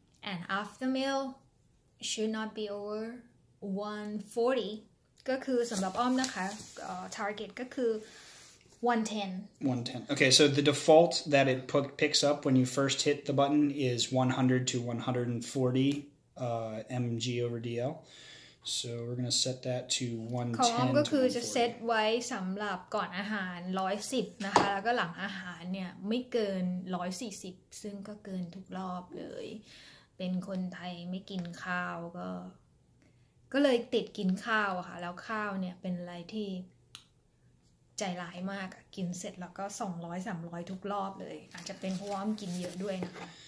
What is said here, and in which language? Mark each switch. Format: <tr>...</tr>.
<en>And after meal, should not be over 140.</en> <th>ก็คือสำหรับอ้อมนะคะ target ก็คือ 110.</th> <en>Okay, so the default that it picks up when you first hit the button is 100 to 140 mg over dl. So we're going to set that to 110</en> <th>ของอ้อมก็คือจะ 140. เซตไว้สำหรับก่อนอาหาร110นะคะแล้วก็หลังอาหารเนี่ยไม่เกิน140ซึ่งก็เกินทุกรอบเลยเป็นคนไทยไม่กินข้าวก็เลยติดกินข้าวอะค่ะแล้วข้าวเนี่ยเป็นอะไรที่ใจร้ายมากกินเสร็จแล้วก็200-300ทุกรอบเลยอาจจะเป็นเพราะว่าอ้อมกินเยอะด้วยนะคะ</th>